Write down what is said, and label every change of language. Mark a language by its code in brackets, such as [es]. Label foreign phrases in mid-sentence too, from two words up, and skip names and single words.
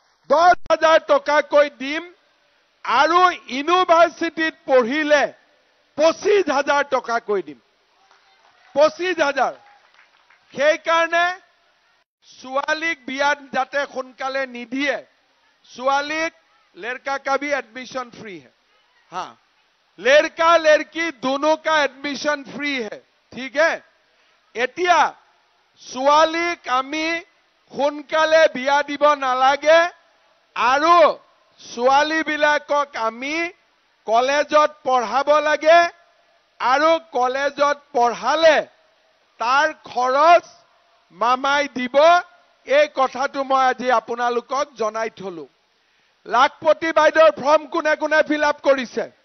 [as] 10,000 টকাকৈ দিম আৰু ইউনিভাৰ্চিটিত পঢ়িলে 25,000 টকাকৈ দিম 25,000 সেইকাৰণে ছোৱালীক বিয়াত যাতে সোনকালে নিদিয়ে ছোৱালীক [hi] लड़का का भी एडमिशन फ्री है हाँ लड़का लड़की दोनों का एडमिशन फ्री है ठीक है [as] एतिया ছোৱালীক আমি সোনকালে বিয়া দিব নালাগে আৰু ছোৱালী বিলাকক আমি কলেজত পঢ়াব লাগে আৰু কলেজত পঢ়ালে তাৰ খৰচ মামাই দিব এই কথাটো মই আজি আপোনালোকক জনাই থলো লাখপতি বাইদেউৰ ফৰ্ম কোনে কোনে [en] fill up [as] কৰিছে